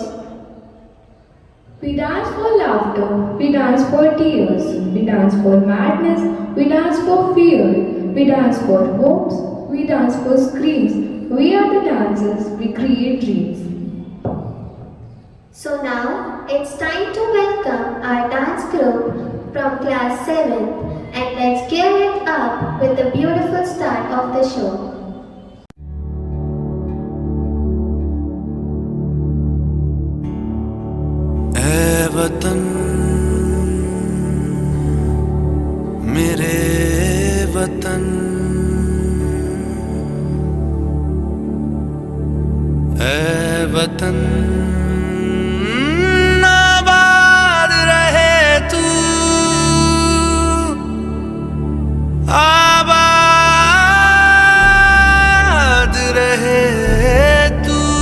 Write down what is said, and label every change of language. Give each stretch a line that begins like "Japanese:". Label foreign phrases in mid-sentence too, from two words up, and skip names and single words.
English: We dance for laughter, we dance for tears, we dance for madness, we dance for fear, we dance for hopes, we dance for screams. We are the dancers, we create dreams. So now it's time to welcome our dance group from class 7 and let's gear it up with the beautiful start of the show.
Hindi: ऐ वतन मेरे वतन ऐ वतन आबाद रहे तू आबाद रहे तू